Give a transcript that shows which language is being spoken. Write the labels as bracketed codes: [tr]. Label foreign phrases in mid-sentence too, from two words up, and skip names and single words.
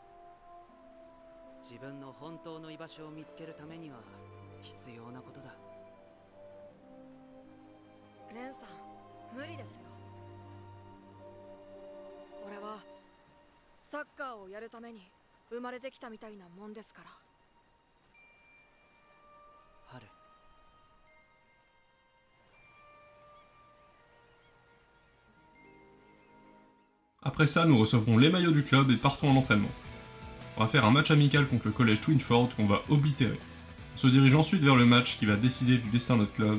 [ja] 自分の本当の居場所を見つけるためには必要なことだ。レンさん、無理ですよ。俺はサッカーをやるために生まれてきたみたいなもんですから。ハル、 [fr] Après ça, nous recevrons les maillots du club et partons en entraînement. On va faire un match amical contre le collège Twinford qu'on va oblitérer. On se dirige ensuite vers le match qui va décider du destin de notre club.